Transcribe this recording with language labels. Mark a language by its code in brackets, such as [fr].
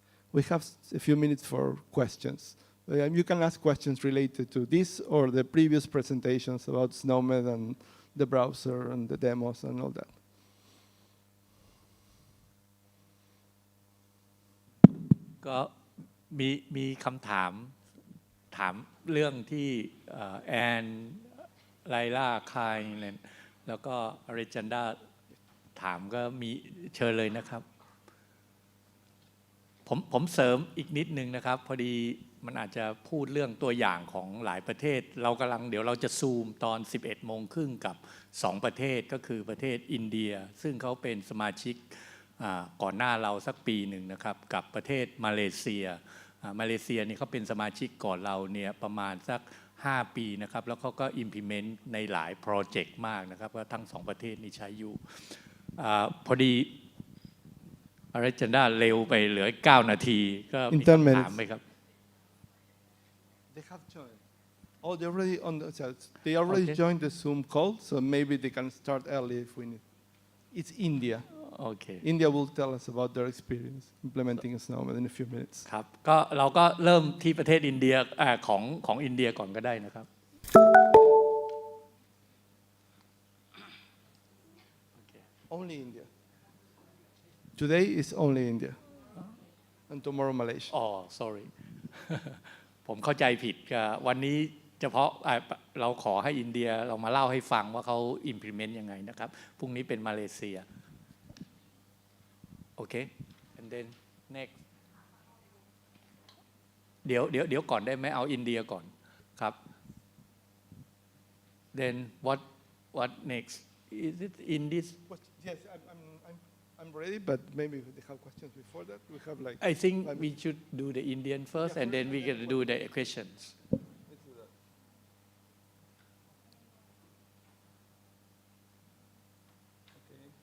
[en] We have a few minutes for questions. You can ask questions related to this or the previous presentations about SNOMED and the browser and the demos and all that. [th] ก็มีคำถามเรื่องที่แอนไลล่าคายแล้วก็อเรจันดาถามก็มีเชิญเลยนะครับผมเสริมอีกนิดนึงนะครับพอดีมันอาจจะพูดเรื่องตัวอย่างของหลายประเทศเดี๋ยวเราจะซูมตอน 11:30 น. กับ2ประเทศก็คือประเทศอินเดียซึ่งเขาเป็นสมาชิกก่อนหน้าเราสักปีหนึ่งนะครับกับประเทศมาเลเซียนี่เขาเป็นสมาชิกก่อนเราเนี่ยประมาณสัก5 ปีนะครับแล้วเขาก็ implement ในหลายโปรเจกต์มากนะครับว่าทั้ง2ประเทศนี้ใช้อยู่พอดีอเรจันดาเร็วไปเหลือ9 นาทีก็มีคำถามไหมครับ [en] They have joined. Oh, they already on the chat. They already joined the Zoom call, so maybe they can start early if we need. It's India. Okay. India will tell us about their experience implementing SNOMED in a few minutes. [th] ครับก็เราก็เริ่มที่ประเทศอินเดียของอินเดียก่อนก็ได้นะครับ [en] Only India. Today is only India. And tomorrow Malaysia. Oh, sorry. [th] ผมเข้าใจผิดวันนี้เฉพาะเราขอให้อินเดียเรามาเล่าให้ฟังว่าเขา implement ยังไงนะครับพรุ่งนี้เป็นมาเลเซียโอเค [en] and then next [th] เดี๋ยวก่อนได้ไหมเอาอินเดียก่อนครับ [en] then what next is it in this Yes, I'm ready, but maybe they have questions before that. We have like I think we should do the Indian first and then we can do the questions. Let's do that. Okay.